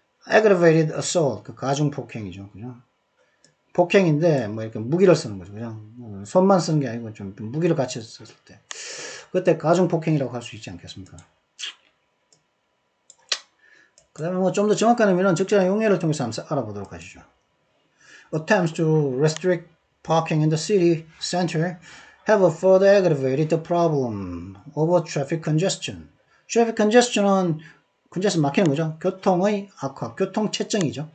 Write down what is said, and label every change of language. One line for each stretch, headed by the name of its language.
Korean: aggravated assault, 그 가중 폭행이죠. 그죠. 폭행인데, 이렇게 무기를 쓰는 거죠. 그냥 손만 쓰는 게 아니고 좀 무기를 같이 썼을 때. 그때 가중 폭행이라고 할 수 있지 않겠습니까? 그 다음에 좀 더 정확한 의미는 적절한 용례를 통해서 한번 알아보도록 하시죠.
English: Attempts to restrict parking in the city center have further aggravated the problem of traffic congestion.
Korean: Traffic congestion은 congestion 막히는 거죠. 교통의 악화, 교통체증이죠.